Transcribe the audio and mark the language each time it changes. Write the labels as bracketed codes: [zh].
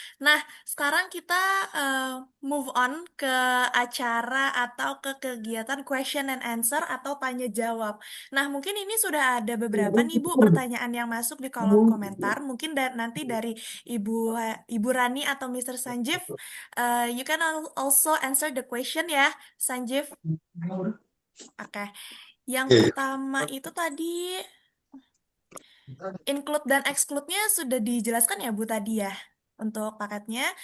[id] Nah, sekarang kita move on ke acara atau ke kegiatan question and answer atau tanya jawab. Nah, mungkin ini sudah ada beberapa nih Bu pertanyaan yang masuk di kolom komentar. Mungkin nanti dari Ibu Rani atau Mr. [en] Sanjeev, you can also answer the question ya, Sanjeev. [id] Oke. Yang pertama itu tadi include dan exclude-nya sudah dijelaskan ya Bu tadi ya untuk paketnya.